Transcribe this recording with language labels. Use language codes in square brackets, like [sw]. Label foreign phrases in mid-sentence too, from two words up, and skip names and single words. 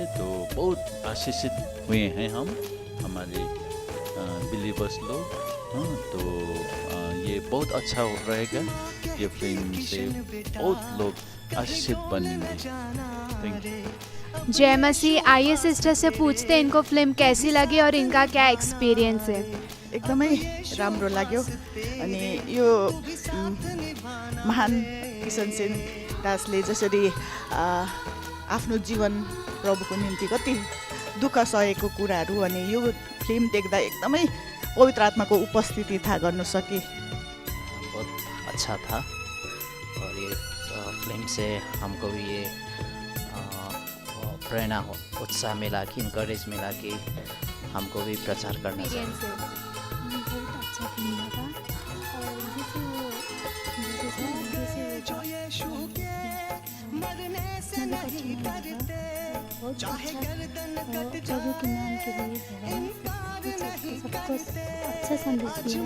[hi] तो बहुत आशीषित हुए हैं हम, हमारे बिलीवर्स लोग। तो ये बहुत अच्छा रहेगा, ये फिल्म से बहुत लोग आशीषित बनेंगे। [en] thank you. [hi] जय मसीह। आइए सिस्टर से पूछते हैं इनको फिल्म कैसी लगी और इनका क्या एक्सपीरियंस है। [ne] एकदमै राम्रो लाग्यो। अनि यो महान किशन सिंह दासले जसरी आफ्नो जीवन प्रभुको निम्ति कति दुःख सहेको कुराहरू, अनि यो फिल्म देख्दा एकदमै पवित्र आत्माको उपस्थिति थाहा गर्न सके। [hi] बहुत अच्छा था और ये फिल्म से हमको भी ये प्रेरणा हो, उत्साह मिला कि इनकरेज मिला कि हमको भी प्रचार करना चाहिए। बहुत अच्छा फिल्म लगा और जैसे वो बहुत अच्छा प्रभु के नाम के लिए सबको अच्छा संदेश दिया।